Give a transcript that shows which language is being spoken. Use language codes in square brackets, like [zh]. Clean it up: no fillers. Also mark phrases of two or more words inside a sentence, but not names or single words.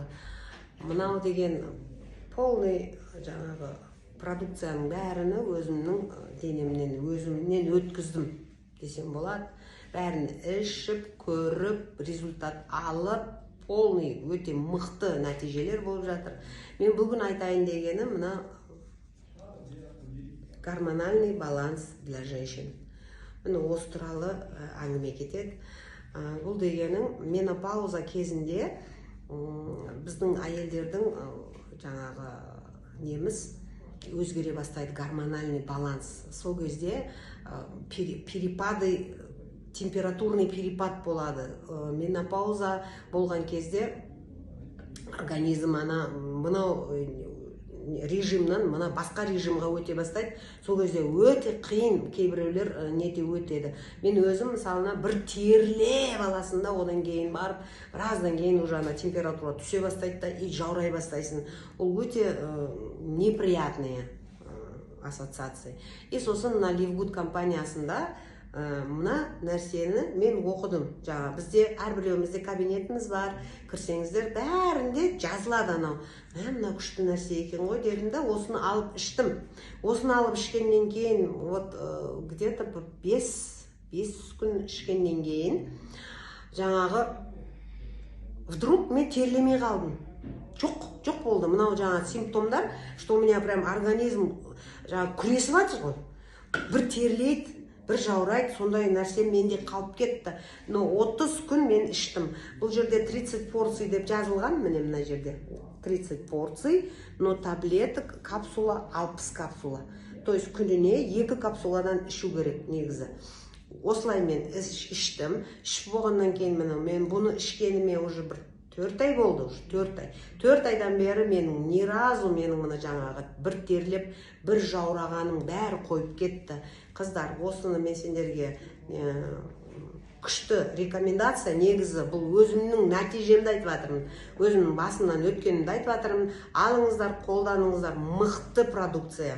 [kk] Мынау деген полный жаңағы продукцияның бәріні өзімнен өткіздім десем болады. Бәрін ішіп, көріп, результат алып, полный өте мықты нәтижелер болып жатыр. Мен бүгін айтайын дегені мына [ru] гормональный баланс для женщин. [kk] Міне осы туралы әңгіме кетеді. Бұл дегенің менопауза кезінде біздің әйелдердің жаңағы неміз өзгере бастайды, [ru] гормональный баланс. [kk] Сол кезде [ru] температурный перепад [kk] болады. Менопауза болған кезде организм мынау режимнан басқа режимға өте бастайды. Сол кезде өте қиын, кейбіреулер нете өтеді. Мен өзім мысалына бір терлеп аласында, одан кейін барып, біраздан кейін уже температура түсе бастайды да, и жаурай бастайсың. Ол өте [ru] неприятные ассоциации. [kk] И сосын на Ливгуд компаниясында мына нәрсені мен оқыдым. Жаңа бізде әрбіреуімізде кабинетіміз бар, кірсеңіздер бәрінде жазылады анау. Мына күшті нәрсе екен ғой дедім да, осыны алып іштім. Осыны алып ішкеннен кейін, где-то 5 күн ішкеннен кейін, жаңағы вдруг мен терлемей қалдым. Жоқ болды. Мынау жаңа симптомдар, [ru] что у меня прям организм [kk] жаңа күресіп жатыр ғой. Бір терлейді, бір жаурайды, сондай нәрсе менде қалып кетті. Но 30 күн мен іштім. Бұл жерде 30 порций деп жазылған, міне мына жерде. [ru] 30 порций, но таблеток, капсула 60 капсула. То есть [kk] күніне 2 капсуладан ішу керек негізі. Осылай мен іштім. Ішіп болғаннан кейін мен бұны ішкеніме уже бір 4 ай болды, 4 айдан бері менің [ru] ни разу [kk] мына жаңағы бір терлеп, бір жаурағаның бәрі қойып кетті. Қыздар, осыны мен сендерге күшті рекомендация, негізі бұл өзімнің нәтижемді айтып жатырмын. Өзімнің басымнан өткенімді айтып жатырмын. Алыңыздар, қолданыңыздар, мықты продукция.